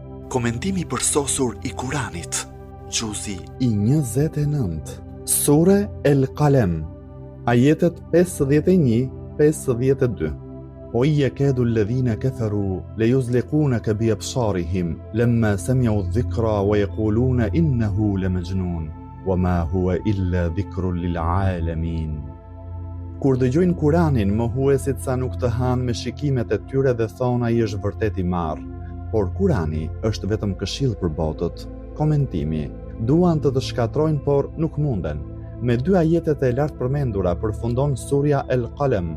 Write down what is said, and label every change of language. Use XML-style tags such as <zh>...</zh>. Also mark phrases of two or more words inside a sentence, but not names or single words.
<sq>Komentimi përsosur i Kuranit. Gjuzi i 29. Sure El Qalem. Ajetet 51-52.</sq> <ar>وَإِنْ يَكَادُ الَّذِينَ كَفَرُوا لَيُزْلِقُونَكَ بِأَبْصَارِهِمْ لَمَّا سَمِعُوا الذِّكْرَ وَيَقُولُونَ إِنَّهُ لَمَجْنُونٌ وَمَا هُوَ إِلَّا ذِكْرٌ لِلْعَالَمِينَ.</ar> <sq>Kur dëgjojnë Kuranin, mohuesit sa nuk të hanë me shikimet e tyre dhe thonë ai është vërtet i marrë. Por Kurani është vetëm këshill për botët. Komentimi. Duan të shkatrojnë, por nuk munden. Me dy ajetet e lartë përmendura përfundon surja El Qalem.</sq>